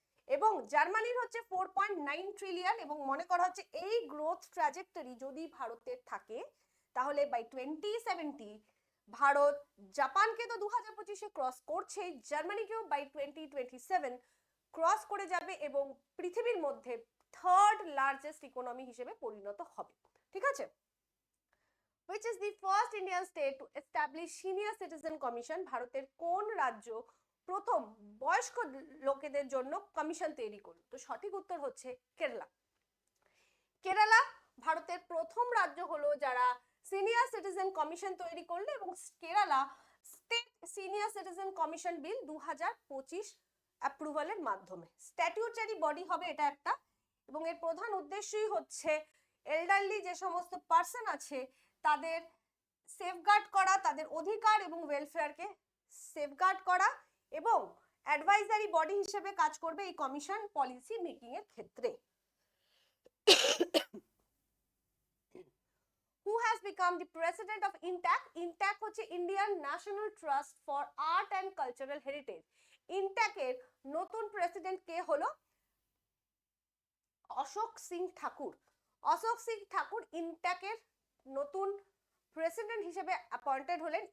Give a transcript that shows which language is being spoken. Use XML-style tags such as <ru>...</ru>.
<bn>এবং জার্মানির হচ্ছে 4.9 ট্রিলিয়ন। এবং মনে করা হচ্ছে এই গ্রোথ ট্র্যাজেক্টরি যদি ভারতের থাকে তাহলে বাই 2070 ভারত জাপানকে তো 2025-এ ক্রস করছেই, জার্মানিকেও বাই 2027 ক্রস করে যাবে এবং পৃথিবীর মধ্যে 3rd লার্জেস্ট ইকোনমি হিসেবে পরিণত হবে। ঠিক আছে,</bn> <en>which is the first Indian state to establish senior citizen commission?</en> <bn>ভারতের কোন রাজ্য প্রথম বয়স্ক লোকেদের জন্য কমিশন তৈরি করলো? তো সঠিক উত্তর হচ্ছে কেরালা। কেরালা ভারতের প্রথম রাজ্য হলো যারা সিনিয়র সিটিজেন কমিশন তৈরি করলো, এবং Kerala state senior citizen commission বিল 2025 অ্যাপ্রুভালের মাধ্যমে স্ট্যাটিউটারি বডি হবে এটা একটা। এবং এর প্রধান উদ্দেশ্যই হচ্ছে এল্ডারলি যে সমস্ত পার্সন আছে তাদের সেফগার্ড করা, তাদের অধিকার এবং ওয়েলফেয়ারকে সেফগার্ড করা, এবং অ্যাডভাইজারি বডি হিসেবে কাজ করবে এই কমিশন পলিসি মেকিং এর ক্ষেত্রে।</bn> <en>Who has become the president of INTAC?</en> <bn>INTAC হচ্ছে Indian national trust for art and cultural heritage. INTAC এর নতুন প্রেসিডেন্ট কে হলো? অশোক সিং ঠাকুর। অশোক সিং ঠাকুর INTAC এর নতুন প্রেসিডেন্ট হিসেবে অ্যাপয়েন্টেড হলেন।</bn>